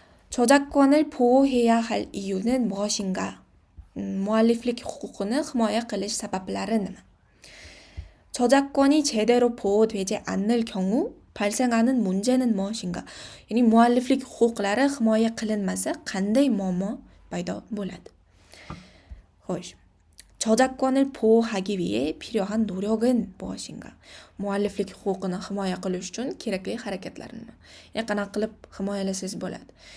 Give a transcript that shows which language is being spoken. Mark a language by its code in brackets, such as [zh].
[ko] 저작권을 보호해야 할 이유는 무엇인가? [uz] 무알리플릭 huquqini himoya qilish sabablari nima? [ko] 저작권이 제대로 보호되지 않을 경우 발생하는 문제는 무엇인가? [uz] ya'ni mualliflik huquqlari himoya qilinmasa qanday muammo paydo bo'ladi? Xo'sh. [ko] 저작권을 보호하기 위해 필요한 노력은 무엇인가? [uz] mualliflik huquqini himoya qilish uchun kerakli harakatlar nima? Ya'ni qanaqa qilib himoyalasangiz bo'ladi?